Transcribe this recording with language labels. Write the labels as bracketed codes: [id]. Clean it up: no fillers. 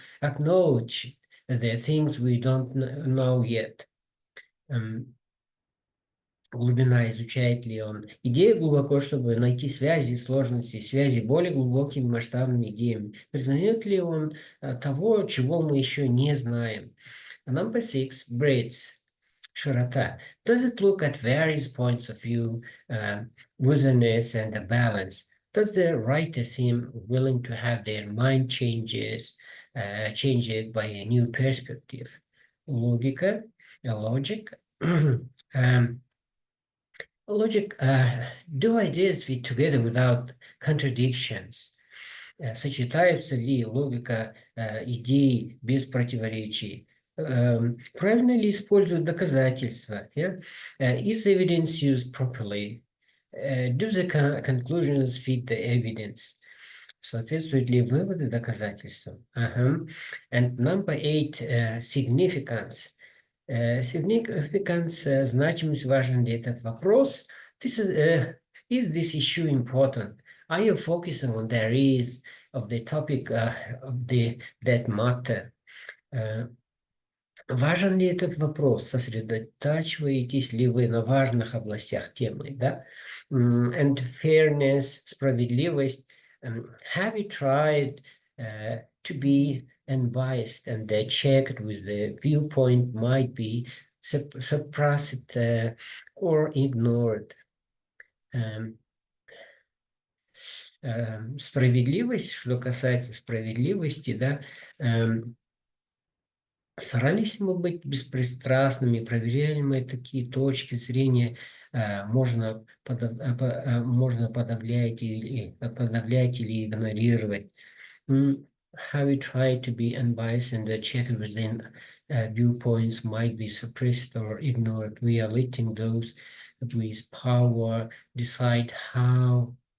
[en] Acknowledge the things we don't know yet. [ru] Глубина, изучает ли он. Идея глубоко, чтобы найти связи, сложности, связи более глубокими масштабными идеями. Признает ли он того, чего мы еще не знаем? [en] Number 6, breadth. Shurata. Does it look at various points of view, witherness, and a balance? Does the writer seem willing to have their mind changed by a new perspective? Logic. um, Logic, do ideas fit together without contradictions? [ru] Сочетаются ли логика идей без противоречий? Правильно ли используют доказательства? [en] Yeah? Is evidence used properly? Do the conclusions fit the evidence? [ru] Соответствуют ли выводы доказательствам? [en] And number 8, significance. [ru] Significance, значимость, важен ли этот вопрос? [en] Is this issue important? Are you focusing on the areas of the topic that matter? [ru] Важен ли этот вопрос? Сосредотачиваетесь ли вы на важных областях темы? Да? [en] And fairness, справедливость. Have you tried to be unbiased and checked with the viewpoint might be suppressed or ignored? [ru] Справедливость, что касается справедливости, да, старались мы быть беспристрастными, проверяли мы такие точки зрения, можно подавлять или игнорировать. [en] Have you tried to be unbiased and check within viewpoints might be suppressed or ignored? We are letting those with power decide how.